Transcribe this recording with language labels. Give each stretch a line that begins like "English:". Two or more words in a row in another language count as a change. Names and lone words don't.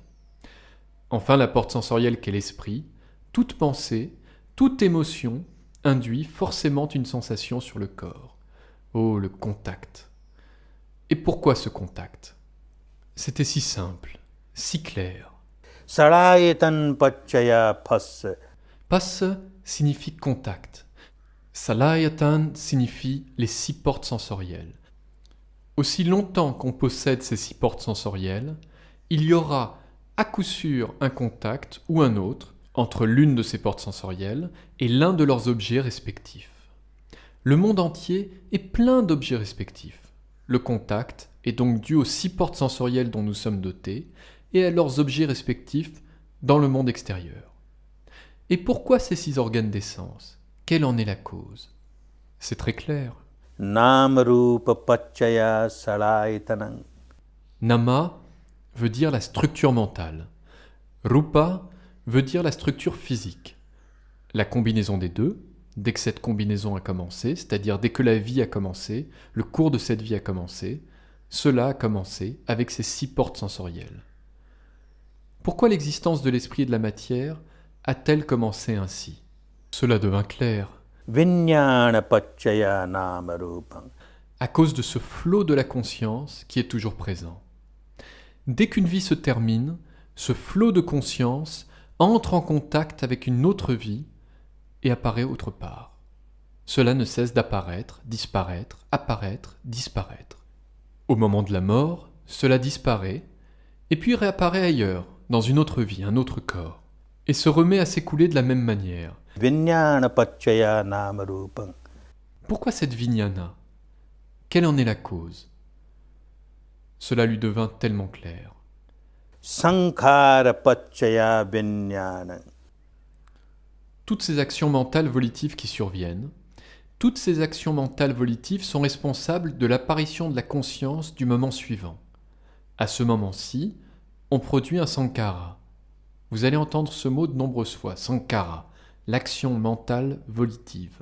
French: Enfin, la porte sensorielle qu'est l'esprit, toute pensée, toute émotion induit forcément une sensation sur le corps. Oh, le contact. Et pourquoi ce contact ? C'était si simple, si clair.
Pali: Salayetan pachaya phassa.
French: Phassa signifie contact. Salayatan signifie les 6 portes sensorielles. Aussi longtemps qu'on possède ces 6 portes sensorielles, il y aura à coup sûr un contact ou un autre entre l'une de ces portes sensorielles et l'un de leurs objets respectifs. Le monde entier est plein d'objets respectifs. Le contact est donc dû aux 6 portes sensorielles dont nous sommes dotés et à leurs objets respectifs dans le monde extérieur. Et pourquoi ces 6 organes des sens ? Quelle en est la cause ? C'est très clair.
Pali: Namarupa pachaya salayetanam.
French: Nama veut dire la structure mentale. Rupa veut dire la structure physique. La combinaison des deux, dès que cette combinaison a commencé, c'est-à-dire dès que la vie a commencé, le cours de cette vie a commencé, cela a commencé avec ces 6 portes sensorielles. Pourquoi l'existence de l'esprit et de la matière a-t-elle commencé ainsi ? Cela devint clair.
Pali: Vijnana pachaya namarupam.
French: À cause de ce flot de la conscience qui est toujours présent. Dès qu'une vie se termine, ce flot de conscience entre en contact avec une autre vie et apparaît autre part. Cela ne cesse d'apparaître, disparaître, apparaître, disparaître. Au moment de la mort, cela disparaît et puis réapparaît ailleurs, dans une autre vie, un autre corps, et se remet à s'écouler de la même manière.
Pali: Vijnana pachaya namarupam.
French: Pourquoi cette vijnana ? Quelle en est la cause ? Cela lui devint tellement clair.
Pali: Sankhara pachaya vijnana.
French: Toutes ces actions mentales volitives qui surviennent, toutes ces actions mentales volitives sont responsables de l'apparition de la conscience du moment suivant. À ce moment-ci, on produit un sankhara. Vous allez entendre ce mot de nombreuses fois, sankhara, l'action mentale volitive.